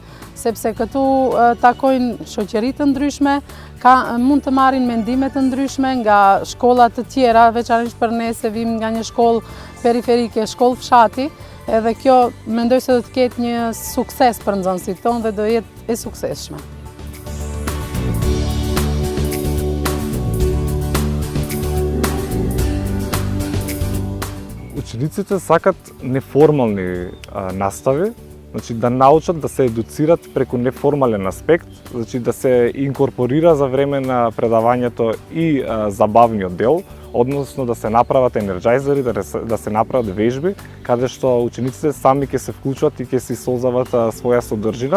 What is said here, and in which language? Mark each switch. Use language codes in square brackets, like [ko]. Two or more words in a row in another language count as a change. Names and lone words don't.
[sq] sepse këtu takojnë shoqëri të ndryshme, mund të marrin mendime të ndryshme nga shkolla të tjera, veçanërisht për ne se vim nga një shkollë periferike, shkollë fshati, edhe kjo mendoj se do të ketë një sukses për nxënësit tonë dhe do jetë e suksesshme. [mk] Учениците сакат неформални настави, значи да научат да се едуцират преку неформален аспект, значи да се инкорпорира за време на предавањето и забавниот дел, односно да се направат енерджајзери, да се направат вежби, каде што учениците сами ќе се вклучат и ќе си создават своја содржина.